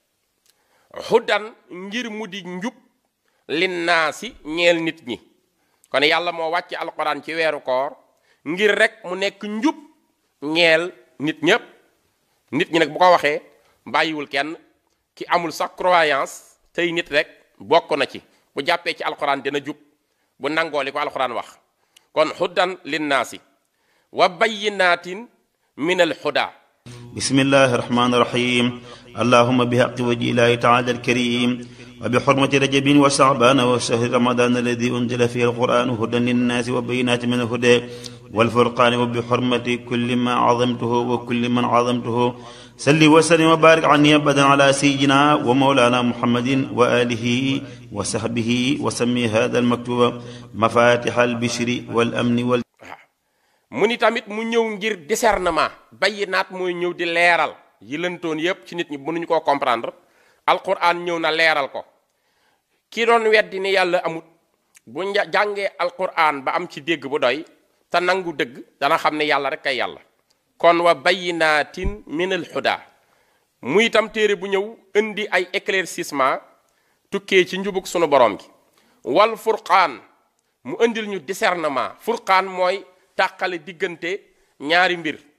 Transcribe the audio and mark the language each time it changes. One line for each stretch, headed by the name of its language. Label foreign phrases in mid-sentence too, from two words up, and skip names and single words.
Wolof: hudan ngir mu di njub linnaasi ñeel nit ñi kon yàlla moo wàcce alquran ci weeru koor ngir rek mu nekk njub ñeel nit ñépp nit ñi nag bu ko waxee bàyyiwul kenn ki amul sax croyance tey nit rek bokk na ci bu jàppee ci alquran dina jub bu nangoo li ko alquran wax kon
Arabic: هدى للناس وبينات من الهدى بسم الله الرحمن الرحيم اللهم بحق وجه الله تعالى الكريم وبحرمة رجب وشعبان وشهر رمضان الذي أنزل فيه القرآن هدى للناس وبينات من الهدى والفرقان وبحرمة كل ما عظمته وكل من عظمته صل وسلم وبارك عني أبدا على سيدنا ومولانا محمد وآله وصحبه وسمي هذا المكتوب مفاتيح البشر والأمن
Wolof: mu ni tamit mu ñëw ngir discernement bayyinaat mooy ñëw di leeral yi lëntoon yépp ci nit ñi mënuñu koo comprendre alquran ñëw na leeral ko ki doon weddi ni yàlla amut bu jàngee alquran ba am ci dégg bu doy te nangu dëgg dana xam ne yàlla rek kay yàlla kon
Arabic: وبينات من الهدى
Wolof: muy itam téere bu ñëw indi ay éclaircissement tukkee ci njubug sunu borom gi
Arabic: والفرقان
Wolof: mu indil ñu discernement furqaan mooy tàqale diggante ñaari mbir